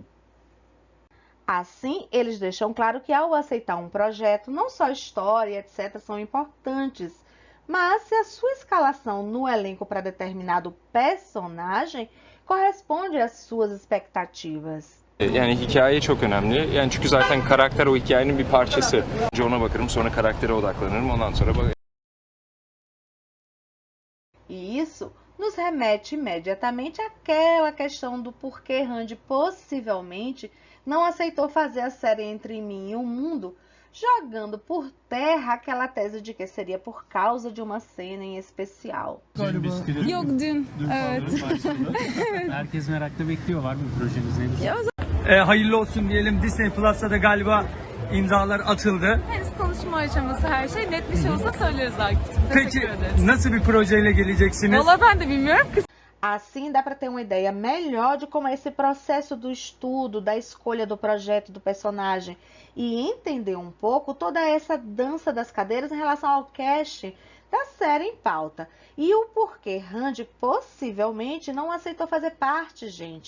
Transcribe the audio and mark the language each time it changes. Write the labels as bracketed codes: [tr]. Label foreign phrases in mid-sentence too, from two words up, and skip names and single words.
[pt] Assim, eles deixam claro que ao aceitar um projeto, não só história, etc., são importantes, mas se a sua escalação no elenco para determinado personagem corresponde às suas expectativas. [tr] Yani hikaye çok önemli. Yani çünkü zaten karakter o hikayenin bir parçası. Önce ona bakarım, sonra karaktere odaklanırım. Ondan sonra [pt] E isso nos remete imediatamente àquela questão do porquê Randy possivelmente não aceitou fazer a série Entre Mim e o Mundo, jogando por terra aquela tese de que seria por causa de uma cena em especial. [tr] Yok dün. Evet. Herkes merakla bekliyor. Var mı projeniz henüz? Ya Hayırlı olsun diyelim. Disney Plus'ta da galiba imzalar atıldı. henüz konuşma aşaması her şey. Net bir şey olsa söyleriz Akif'cim. Peki Teşekkür ederiz. nasıl bir projeyle geleceksiniz? Valla ben de bilmiyorum. [pt] Assim dá para ter uma ideia melhor de como é esse processo do estudo, da escolha do projeto, do personagem e entender um pouco toda essa dança das cadeiras em relação ao cast da série em pauta. E o porquê Randy possivelmente não aceitou fazer parte, gente.